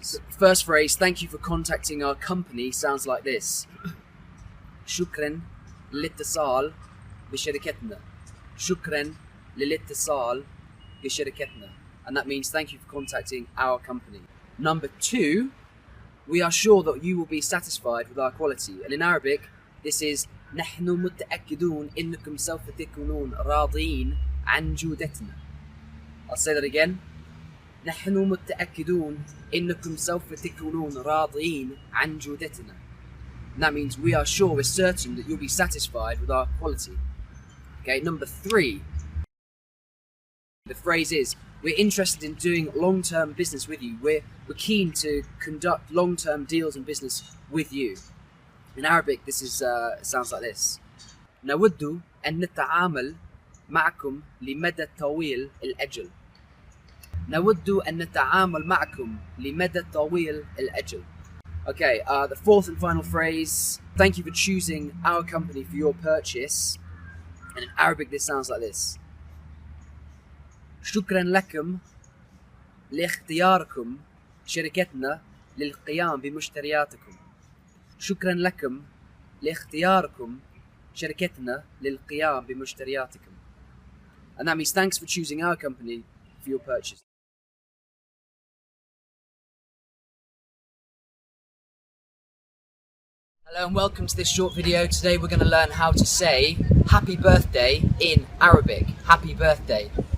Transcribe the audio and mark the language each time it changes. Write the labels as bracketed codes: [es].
[en] First phrase, thank you for contacting our company, sounds like this. [ar] شكرا للاتصال بشركتنا. شكرا للاتصال بشركتنا. [en] And that means thank you for contacting our company. Number 2, we are sure that you will be satisfied with our quality. And in Arabic, this is [ar] نحن متأكدون إنكم سوف تكونون راضين عن جودتنا. [en] I'll say that again. [ar] نحن متأكدون إنكم سوف تكونون راضين عن جودتنا. [en] And that means we are sure, we're certain that you'll be satisfied with our quality. Okay, number 3. The phrase is, we're interested in doing long-term business with you. We're keen to conduct long-term deals and business with you. In Arabic, this is sounds like this. [ar] نود أن نتعامل معكم لمدى طويل الأجل. نود أن نتعامل معكم لمدى طويل الأجل. [en] Okay, the fourth and final phrase. Thank you for choosing our company for your purchase. And in Arabic this sounds like this. [ar] شكرا لكم لاختياركم شركتنا للقيام بمشترياتكم. شكرا لكم لاختياركم شركتنا للقيام بمشترياتكم. [en] And that means thanks for choosing our company for your purchase. Hello and welcome to this short video. Today we're going to learn how to say happy birthday in Arabic. Happy birthday.